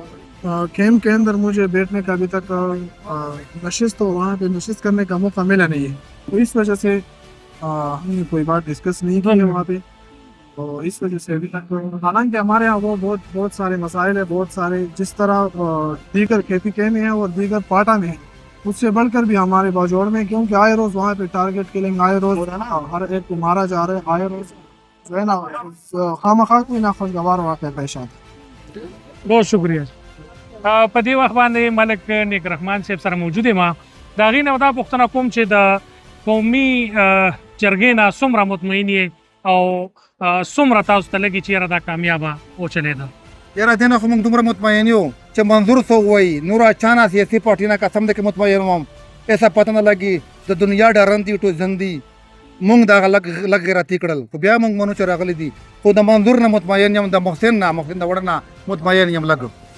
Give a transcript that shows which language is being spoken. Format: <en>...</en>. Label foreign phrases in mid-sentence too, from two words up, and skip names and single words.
<ur>تو کیمپ کے اندر مجھے بیٹھنے کا ابھی تک نشست تو وہاں پہ نشست کرنے کا موقع ملا نہیں ہے، تو اس وجہ سے ہم نے کوئی بات ڈسکس نہیں کی ہے وہاں پہ، تو اس وجہ سے ابھی تک حالانکہ ہمارے یہاں وہ بہت سارے مسائل ہیں، بہت سارے جس طرح دیگر کھیتی کے میں ہیں اور دیگر پاٹا میں ہیں، اس سے بڑھ کر بھی ہمارے باجوڑ میں، کیونکہ آئے روز وہاں پہ ٹارگیٹ کلنگ، آئے روز ہر ایک کو مارا جا رہا ہے، آئے روز جو ہے نا خامخواہ کوئی ناخوشگوار واقعہ پیش آتا ہے۔ بہت شکریہ۔</ur> <ps>پدی وقت باندې ملک نیک رحمان صاحب سره موجود یم، د هغې نه دا پوښتنه کوم چې د قومي جرګې نه څومره مطمئن یې او څومره تاسو ته لګي چې یاره دا کامیابه وچلېده؟ یاره دې نه خو موږ دومره مطمئن یو چې منظور څه ووایي، نور چا نه سیاسي پارټي نه قسم دی که مطمئن وم، ایسا پته نه لګي د دنیا ډارن دي ټول ژوند دي، موږ دغه لږ غیرتي کړل، خو بیا موږ منو چې راغلي دي، خو د منظور نه مطمئن یم، د محسن د وړه نه مطمئن یم لږ۔</ps>